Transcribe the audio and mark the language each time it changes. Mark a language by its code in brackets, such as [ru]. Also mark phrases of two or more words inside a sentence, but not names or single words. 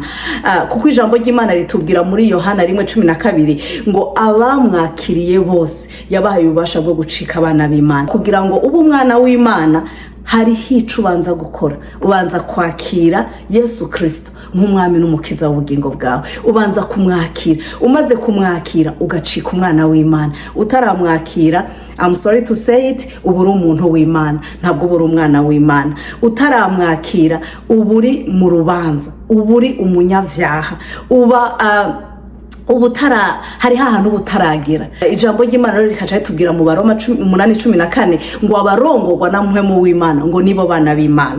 [rn] Kuko ijambo ry'Imana ritubwira muri Yohana 1:12 ngo abamwakiriye bose yabahaye ububasha bwo gucika abana b'Imana. Kugira ngo ubu umwana w'Imana hari hicu ubanza gukora, ubanza kwakira Yesu Kristo nk'umwami n'umukiza w'ubugingo bwawe. Ubanza kumwakira, umaze kumwakira ugacika umwana w'Imana. Utaramwakira, [en] I'm sorry to say it, [rn] uburi umuntu w'Imana, ntabwo uburi umwana w'Imana. Utaramwakira uburi mu rubanza, uburi umunyavyaha, ubutara hari hahantu butaragera. Ijambo ry'Imana rero rikaca ritubwira mu Baroma 8:14 ngo abarongorwa na Mpwemu w'Imana ngo nibo bana b'Imana.